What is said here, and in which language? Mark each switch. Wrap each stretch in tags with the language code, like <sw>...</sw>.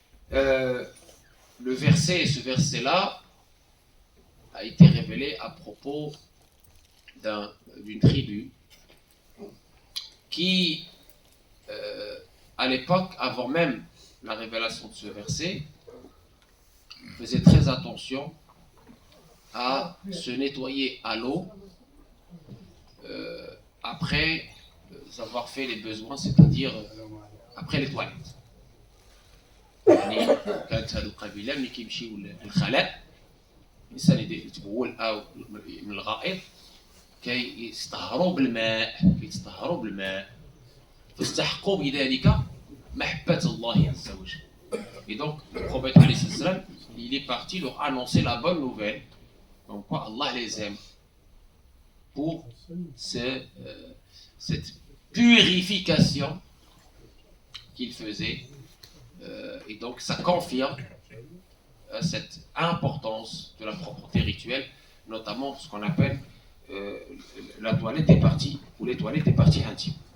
<fr>Le verset, ce verset-là, a été révélé à propos d'une tribu qui, à l'époque, avant même la révélation de ce verset, faisait très attention à se nettoyer à l'eau après avoir fait les besoins, c'est-à-dire après les toilettes.</fr> <ar>يعني كانت هذه القبيلة ملي كيمشيو للخلاء الإنسان يتبول أو من الغائط كيستطهروا بالماء فاستحقوا بذلك محبة الله عز وجل.</ar> <fr>Et donc le prophète alayhi salam, il est parti leur annoncer la bonne nouvelle comme quoi Allah les aime pour cette purification qu'il faisait. Et donc ça confirme cette importance de la propreté rituelle, notamment ce qu'on appelle la toilette des parties ou les toilettes des parties intimes.</fr>